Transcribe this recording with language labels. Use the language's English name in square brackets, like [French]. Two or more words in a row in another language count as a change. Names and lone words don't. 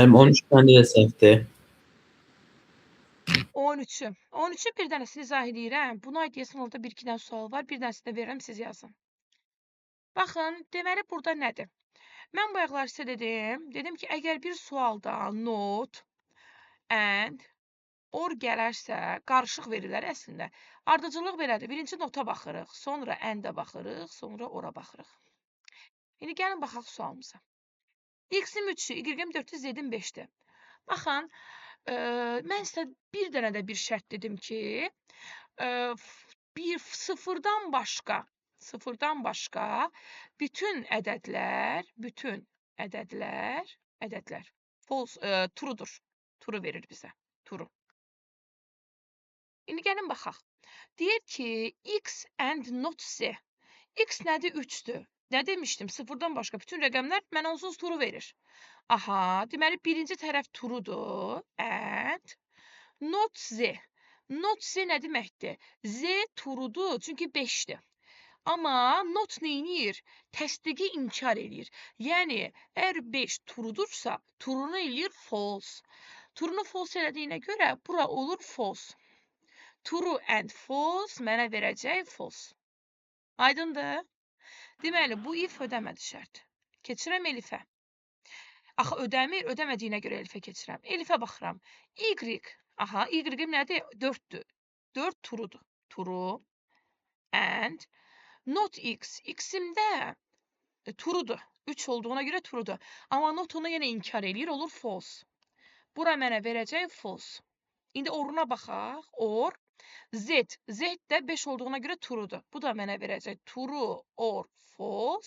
[Azerbaijani] Mənim 13 dənə də səhvdir. 13'ü. 13'ü bir dənəsini izah edirəm. Buna aid deyəsən orada 1-2 dənə sual var. Bir dənəsini də verirəm, siz yazın. Baxın, deməli burada nədir? Mən bayaqlar sizə dedim. Dedim ki, əgər bir sualda [English] not, and, or [Azerbaijani] gələrsə, qarışıq verirlər əslində. Ardıcıllıq belədir. Birinci nota baxırıq, sonra and-ə baxırıq, sonra ora baxırıq. İndi gəlin baxaq sualımıza. X-im 3-ü, Y-im 4-ü, Z-im 5-dir. Baxın, mən sizə bir dənə də bir şərt dedim ki, sıfırdan başqa bütün ədədlər [English] false, truedur. [Azerbaijani] True verir bizə. True. İndi gəlin baxaq. Deyir ki, [English] X and not Z. [Azerbaijani] X nədir? 3-dür. Nə demişdim? Sıfırdan başqa bütün rəqəmlər mənə onsuz true verir. Aha, deməli birinci tərəf truedur. [English] And not Z. Not Z nə deməkdir? [Azerbaijani] Z truedur, çünki 5-dir. Amma not neynir? Təsdiqi inkar eləyir. Yəni, əgər 5 truedursa, true'nu eləyir false. True'nu false elədiyinə görə bura olur false. [English] True and false mənə verəcək false. [Azerbaijani] Aydındır? Deməli, bu if ödəmədi şərt. Keçirəm elifə. Axı ödəmir, ödəmədiyinə görə elifə keçirəm. Elifə baxıram. Y. Aha, Y-im nədir? 4-dür. 4 true'dur. [English] True and not X. [Azerbaijani] X-imdə true'dur. 3 olduğuna görə true'dur. Amma not onu yenə inkar eləyir, olur false. Bura mənə verəcək false. İndi oruna baxaq. Or Z. Z də 5 olduğuna görə true'dur. Bu da mənə verəcək [English] true or false.